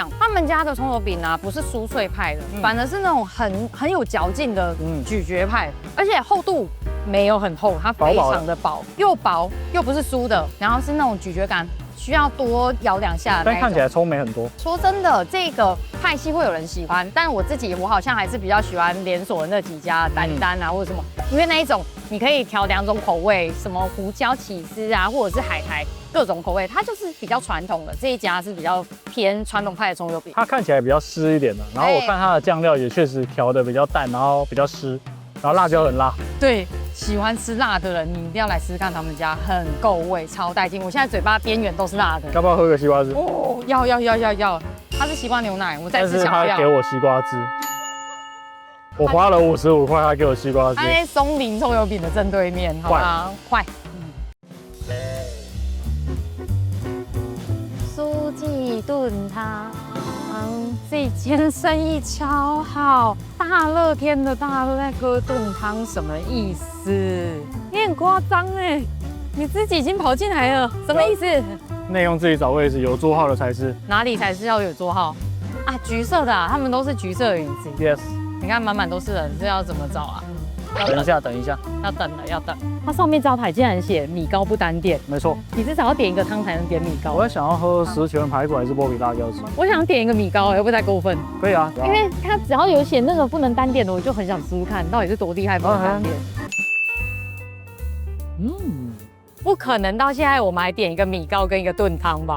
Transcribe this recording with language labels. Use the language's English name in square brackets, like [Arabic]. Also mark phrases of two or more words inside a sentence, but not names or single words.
[Chinese] 他們家的蔥油餅啊，不是酥脆派的，反而是那種很有嚼勁的咀嚼派，而且厚度沒有很厚，它非常的薄，又薄又不是酥的，然後是那種咀嚼感。需要多咬2下，但看起來蔥沒很多。說真的，這個派系會有人喜歡，但我好像還是比較喜歡連鎖的那幾家丹丹啊或者什麼，因為那一種你可以調2種口味，什麼胡椒起司啊，或者是海苔各種口味，它就是比較傳統的。這一家是比較偏傳統派的蔥油餅，它看起來比較濕一點的，然後我看它的醬料也確實調的比較淡，然後比較濕，然後辣椒很辣。對。喜歡吃辣的人，你一定要來試試看他們家，很夠味，超帶勁。我現在嘴巴邊緣都是辣的。要不要喝個西瓜汁？哦，要。它是西瓜牛奶，我再次強調。但是他給我西瓜汁，我花了55塊，他給我西瓜汁。它在松林蔥油餅的正對面，好嗎？快。蘇記燉湯。這間生意超好，大熱天的大那個燉湯什麼意思？你很誇張哎，你自己已經跑進來了，什麼意思？內用自己找位置，有桌號的才是。哪裡才是要有桌號啊？橘色的啊，他們都是橘色的影子。Yes。你看滿滿都是人，這要怎麼找啊？等一下，要等。它上面招牌竟然寫米糕不單點，沒錯。你至少要點一個湯才能點米糕。我在想要喝十全排骨還是剝皮辣椒汁？我想點一個米糕，會不會太過分？可以啊，因為它只要有寫那個不能單點的，我就很想試試看到底是多厲害不能單點。不可能到現在我們還點一個米糕跟一個燉湯吧？